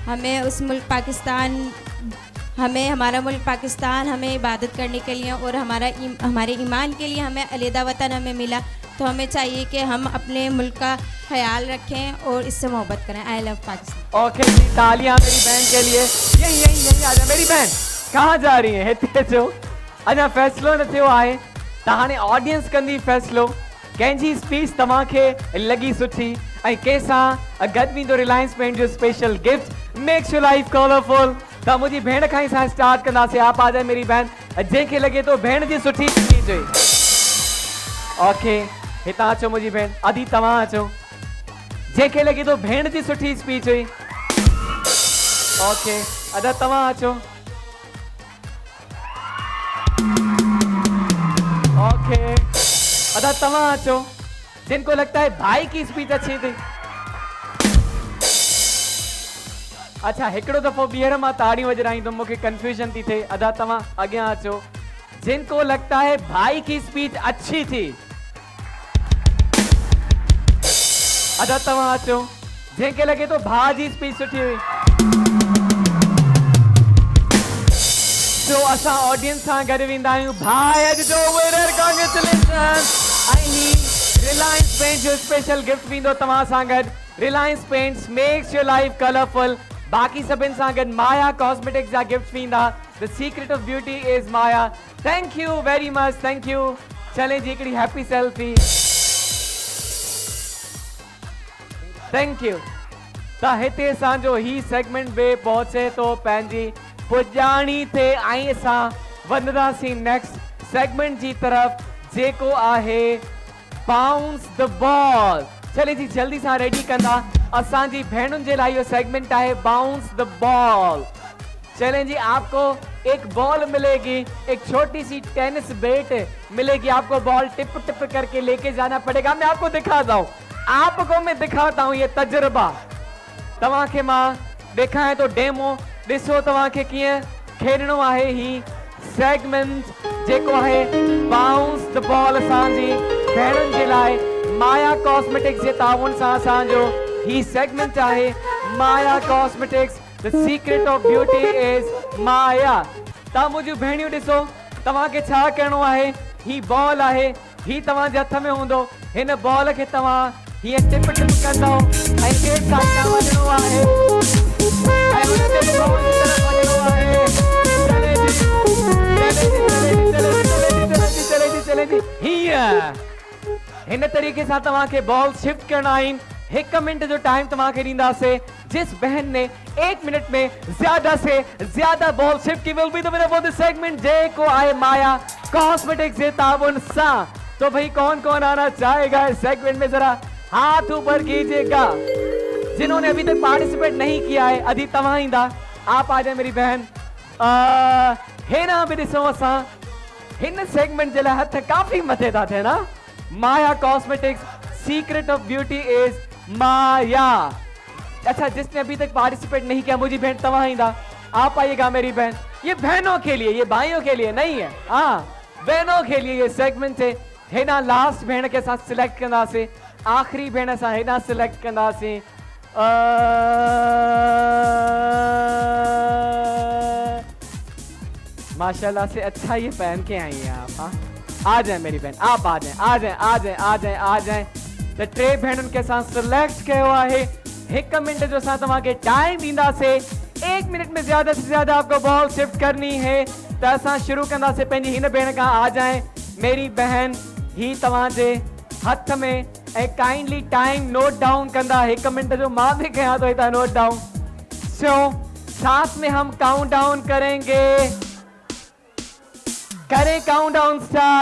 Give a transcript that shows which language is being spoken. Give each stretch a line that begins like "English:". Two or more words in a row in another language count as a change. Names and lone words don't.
Urdu: ہمیں ہمارا ملک پاکستان ہمیں عبادت کرنے کے لیے اور ہمارے ایمان کے لیے ہمیں علیحدہ وطن ہمیں ملا. تو ہمیں چاہیے کہ ہم اپنے ملک کا خیال رکھیں اور اس سے محبت کریں.
English: I love Pakistan.
Urdu: اوکے جی تالیاں میری بہن کے لیے. یہی آ جا میری بہن کہاں جا رہی ہے
Sindhi: हिते जो अञा फ़ैसिलो न थियो आहे त हाणे ऑडियंस कंदी फ़ैसिलो कंहिंजी स्पीच तव्हांखे लॻी सुठी ऐं कंहिंसां गॾु वेंदो रिलायंस पेंट जो
English: special gift makes your life colorful
Sindhi: त मुंहिंजी भेण खां ई असां स्टार्ट कंदासीं।
Urdu: آپ آ جائے میری بہن
Sindhi: जंहिंखे लॻे थो भेण जी सुठी स्पीच हुई। ओके हितां अचो मुंहिंजी भेण आदि तव्हां अचो जंहिंखे लॻे थो भेण जी सुठी स्पीच हुई। ओके अदा तव्हां अचो। ओके अदा तव्हां अचो
Urdu: جن کو لگتا ہے بھائی کی اسپیچ اچھی تھی.
Sindhi: अच्छा हिकिड़ो दफ़ो ॿीहर मां ताड़ियूं वॼाईंदुमि मूंखे कंफ्यूजन थी थिए। अदा तव्हां अॻियां अचो
Urdu: جن کو لگتا ہے بھائی کی اسپیچ اچھی تھی.
Sindhi: अदा तव्हां अचो जंहिंखे लॻे थो भाउ जी स्पीच सुठी हुई। तो असां ऑडियंस सां गॾु वेंदा आहियूं भाई अॼु जो विनर कांग्रेचुलेशन ऐं ही रिलायंस पेंट जो स्पेशल गिफ्ट वेंदो तव्हां सां गॾु।
English: Reliance Paints makes your life colorful.
Sindhi: बाक़ी सभिनि सां गॾु माया कॉस्मेटिक्स जा गिफ्ट वेंदा।
English: The secret of beauty is Maya. Thank you very much thank you.
Sindhi: चले जी हिकिड़ी
English: happy selfie. Thank you.
Sindhi: त हिते असांजो ही सेगमेंट बि पहुचे थो पंहिंजी पुॼाणी ते ऐं असां वधंदासीं
English: next segment
Sindhi: जी तरफ़ जेको आहे
English: bounce the ball.
Sindhi: चले जी जल्दी सां रेडी कंदा असांजी भेणुनि जे लाइ इहो सेगमेंट आहे
English: bounce the ball.
Urdu: چلیں جی آپ کو ایک بال ملے گی ایک چھوٹی سی
English: tennis bat
Urdu: ملے گی. آپ کو بال ٹپ ٹپ کر کے لے کے جانا پڑے گا. میں آپ کو دکھاتا ہوں آپ کو میں دکھاتا ہوں یہ تجربہ
Sindhi: तव्हांखे मां ॾेखारियां थो
Urdu: डेमो।
Sindhi: ॾिसो तव्हांखे कीअं खेॾणो आहे ही सेगमेंट जेको आहे
English: bounce the ball.
Sindhi: असांजी भेणुनि जे लाइ माया कॉस्मेटिक्स जे ताउन सां असांजो ही सेगमेंट आहे माया कॉस्मेटिक्स
English: the secret of beauty is Maya.
Sindhi: तव्हां मुंहिंजूं भेणियूं ॾिसो तव्हांखे छा करिणो आहे। ही बॉल आहे ही तव्हांजे हथ में हूंदो। हिन बॉल खे तव्हां हीअं टिप टिप कंदो ऐं
English: gate side
Sindhi: खां वञिणो आहे ऐं हुन ते बॉल जी तरफ़ वञिणो आहे।
Urdu: چلے جی چلے جی چلے جی
Sindhi: हीअं हिन तरीक़े सां तव्हांखे बॉल शिफ्ट करणा आहिनि। 1 मिनट जो टाइम तव्हांखे ॾींदासीं
Urdu: جس بہن نے 1 منٹ میں زیادہ سے زیادہ بال شفٹ کی
English: will be the winner for this segment
Sindhi: जेको आहे माया कॉस्मेटिक्स जे ताबुन सां।
Urdu: تو بھائی کون کون آنا چاہے گا اس سیگمنٹ میں، ذرا ہاتھ اوپر کیجیے گا. جنہوں نے ابھی تک پارٹیسپیٹ نہیں کیا ہے ابھی
Sindhi: तव्हां ईंदा,
Urdu: آپ آ جائے میری بہن.
Sindhi: हेना भी ॾिसो असां हिन सेगमेंट जे लाइ हथ काफ़ी मथे था थियनि ना।
English: Maya Cosmetics secret of beauty is Maya.
Urdu: اچھا، جس نے ابھی تک پارٹیسپیٹ نہیں کیا، مجھے بہن
Sindhi: तव्हां ईंदा,
Urdu: آپ آئیے گا میری بہن. یہ بہنوں کے لیے، یہ بھائیوں کے لیے نہیں ہے، ہاں بہنوں کے لیے یہ سیگمنٹ ہے.
Sindhi: हेना लास्ट भेण के साथ सिलेक्ट कंदासीं, आखिरी भेण सां हेना सिलेक्ट कंदासीं।
Urdu: ماشاءاللہ سے اچھا یہ پہن کے آئی ہیں آپ. ہاں آ جائے میری بہن، آپ آ جائے آ جائے آ جائے آ جائے آ جائے.
Sindhi: तो 3 भेणुनि के साथ सिलेक्ट कयो आहे। 1 मिनट जो असां तव्हांखे टाइम ॾींदासीं।
Urdu: 1 منٹ میں زیادہ سے زیادہ آپ کو بال شفٹ کرنی ہے.
Sindhi: तो असां शुरू कंदासीं पंहिंजी हिन भेण खां।
Urdu: آ جائے میری بہن,
Sindhi: ही तव्हांजे हथ में ऐं काइंडली टाइम
English: note down
Sindhi: कंदा। 1 मिनट जो मां भी कयां तो हितां
English: note down.
Urdu: سو ساتھ میں ہم
English: count down
Urdu: کریں گے.
English: करें count down start.